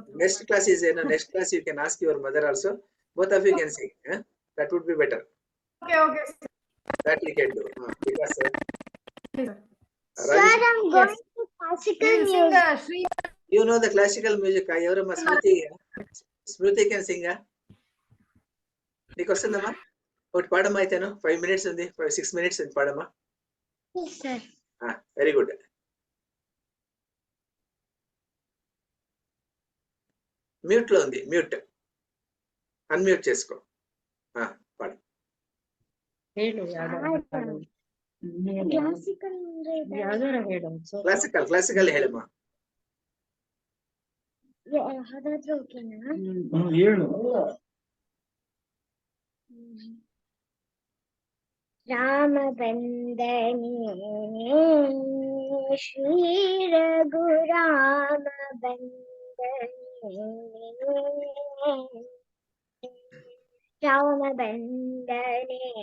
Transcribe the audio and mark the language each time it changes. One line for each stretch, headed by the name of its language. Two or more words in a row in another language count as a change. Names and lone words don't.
English: next class is next class you can ask your mother also. Both of you can sing. That would be better. Okay. That you can do because. Sir, I'm going to classical music. You know the classical music. Everama Smriti can sing.
Telugu: నీకు వస్తుందమ్మా ఒకటి పాడమ్మా అయితేను 5 minutes ఉంది 6 minutes ఉంది పాడమ్మా.
English: Yes, sir. very good.
Telugu: మ్యూట్ లో ఉంది,
English: mute unmute
Telugu: చేసుకో. పాడు.
Kannada: ಕ್ಲಾಸಿಕಲ್ ಹೇಳಮ್ಮ. ಯಾವ್ದಾದ್ರು ಓಕೆನಾ? ರಾಮ ಬಂದನೆ ಶ್ರೀ ರಘುರಾಮ ಬಂದನೆ ರಾಮ ಬಂದನೆ